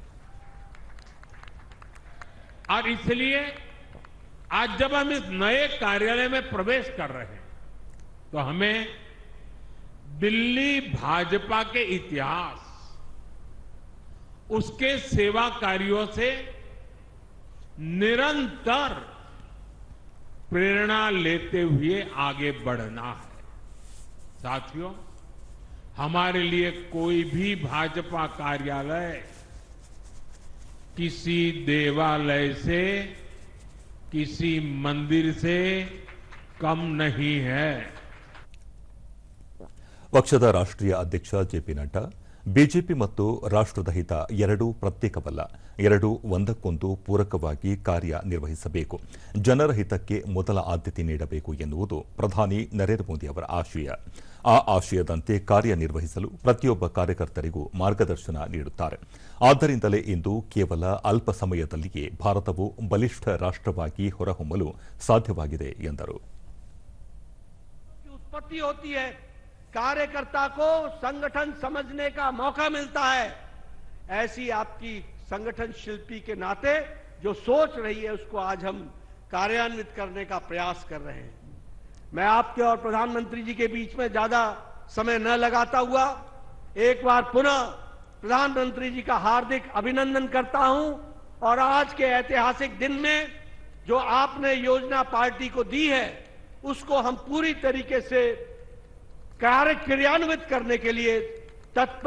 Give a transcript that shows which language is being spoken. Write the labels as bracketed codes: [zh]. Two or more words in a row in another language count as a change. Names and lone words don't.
[hi] और इसलिए आज जब हम इस नए कार्यालय में प्रवेश कर रहे हैं तो हमें दिल्ली भाजपा के इतिहास, उसके सेवा कार्यों से निरंतर प्रेरणा लेते हुए आगे बढ़ना है। साथियों, हमारे लिए कोई भी भाजपा कार्यालय किसी देवालय से, किसी मंदिर से कम नहीं है. [kn] ಪಕ್ಷದ ರಾಷ್ಟ್ರೀಯ ಅಧ್ಯಕ್ಷ ಜೆಪಿ ನಡ್ಡಾ, ಬಿಜೆಪಿ ಮತ್ತು ರಾಷ್ಟ್ರದ ಹಿತ ಎರಡೂ ಪ್ರತ್ಯೇಕವಲ್ಲ, ಎರಡೂ ಒಂದಕ್ಕೊಂದು ಪೂರಕವಾಗಿ ಕಾರ್ಯನಿರ್ವಹಿಸಬೇಕು, ಜನರ ಹಿತಕ್ಕೆ ಮೊದಲ ಆದ್ಯತೆ ನೀಡಬೇಕು ಎನ್ನುವುದು ಪ್ರಧಾನಿ ನರೇಂದ್ರ ಮೋದಿ ಅವರ ಆಶಯ. ಆ ಆಶಯದಂತೆ ಕಾರ್ಯನಿರ್ವಹಿಸಲು ಪ್ರತಿಯೊಬ್ಬ ಕಾರ್ಯಕರ್ತರಿಗೂ ಮಾರ್ಗದರ್ಶನ ನೀಡುತ್ತಾರೆ. ಆದ್ದರಿಂದಲೇ ಇಂದು ಕೇವಲ ಅಲ್ಪ ಸಮಯದಲ್ಲಿಯೇ ಭಾರತವು ಬಲಿಷ್ಠ ರಾಷ್ಟ್ರವಾಗಿ ಹೊರಹೊಮ್ಮಲು ಸಾಧ್ಯವಾಗಿದೆ ಎಂದರು. [hi] कार्यकर्ता को संगठन समझने का मौका मिलता है। ऐसी आपकी संगठन शिल्पी के नाते जो सोच रही है, उसको आज हम कार्यान्वित करने का प्रयास कर रहे हैं। मैं आपके और प्रधानमंत्री जी के बीच में ज्यादा समय न लगाता हुआ एक बार पुनः प्रधानमंत्री जी का हार्दिक अभिनंदन करता हूं और आज के ऐतिहासिक दिन में जो आपने योजना पार्टी को दी है उसको हम पूरी तरीके से क्रियान्वित करने के लिए तत्पर रहेंगे।